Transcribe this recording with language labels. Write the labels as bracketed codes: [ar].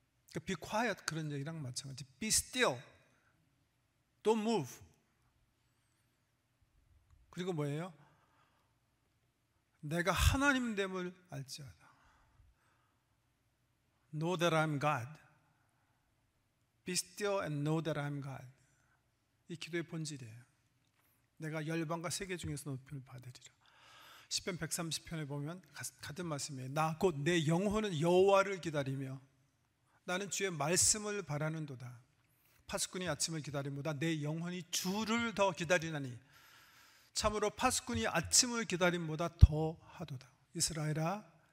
[ko] 그러니까 [en] be quiet [ko] 그런 얘기랑 마찬가지. [en] be still. don't move. [ko] 그리고 뭐예요? 내가 하나님 됨을 알지어다. [en] Know that I'm God. Be still and know that I'm God. [ko] 이 기도의 본질이에요. 내가 열방과 세계 중에서 높임을 받으리라. 시편 130편에 보면 같은 말씀이에요. 나 곧 내 영혼은 여호와를 기다리며 나는 주의 말씀을 바라는도다. 파수꾼이 아침을 기다림보다 내 영혼이 주를 더 기다리나니 참으로 파수꾼이 아침을 기다림보다 더 하도다. 이스라엘아